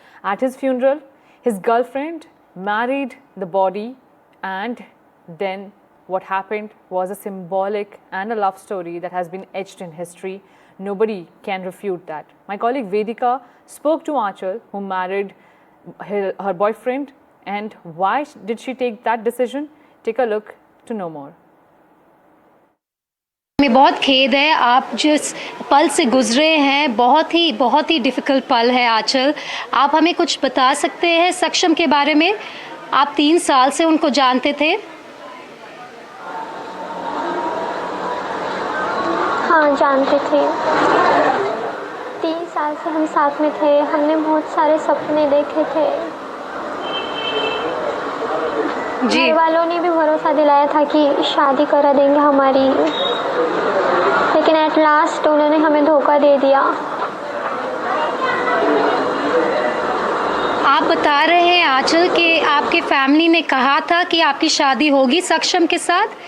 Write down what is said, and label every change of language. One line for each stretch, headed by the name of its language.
English: At his funeral, his girlfriend married the body, and then what happened was a symbolic and a love story that has been etched in history. Nobody can refute that. My colleague Vedika spoke to Aanchal, who married her boyfriend, and why did she take that decision? Take a look to know more.
Hindi: हमें बहुत खेद है, आप जिस पल से गुजरे हैं बहुत ही डिफ़िकल्ट पल है आंचल. आप हमें कुछ बता सकते हैं सक्षम के बारे में? आप 3 साल से उनको जानते थे? हाँ, जानते थे. 3 साल से हम साथ में थे. हमने बहुत सारे सपने देखे थे. घर वालों ने भी भरोसा दिलाया था कि शादी करा देंगे हमारी, लेकिन एट लास्ट उन्होंने हमें धोखा दे दिया. आप बता रहे हैं आंचल कि आपके फैमिली ने कहा था कि आपकी शादी होगी सक्षम के साथ.